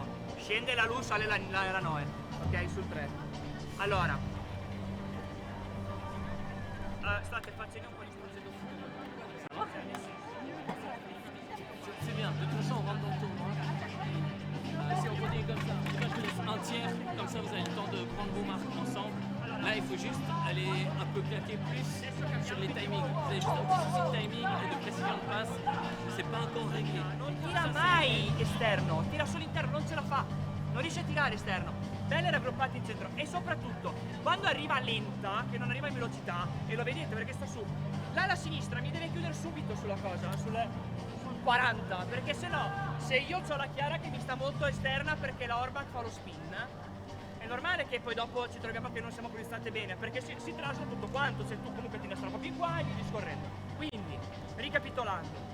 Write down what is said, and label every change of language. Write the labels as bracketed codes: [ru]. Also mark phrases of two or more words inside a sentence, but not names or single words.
[it] Scende la luce, sale la Noe. Ok, sul 3. Allora. State facendo un po' di procedura. [fr] C'est bien, de toute façon on rentre dans le tournoi. Si on continue comme ça, je laisse un tiers, comme ça vous avez le temps de prendre vos marques ensemble. Là il faut juste aller un peu claquer plus sur les timings. Vous avez juste un petit souci de timing et de précision de passe. C'est pas encore réglé. [it] Non tira mai esterno, tira solo interno, non ce la fa. Non riesce a tirare esterno. Belle raggruppate in centro e soprattutto quando arriva lenta, che non arriva in velocità, e lo vedete perché sta su, là alla sinistra mi deve chiudere subito sulla cosa, sul 40, perché se no, se io ho la Chiara che mi sta molto esterna perché la Orbach fa lo spin, è normale che poi dopo ci troviamo che non siamo così bene, perché si trasla tutto quanto, se tu comunque ti lasci un po' più in qua e via discorrendo.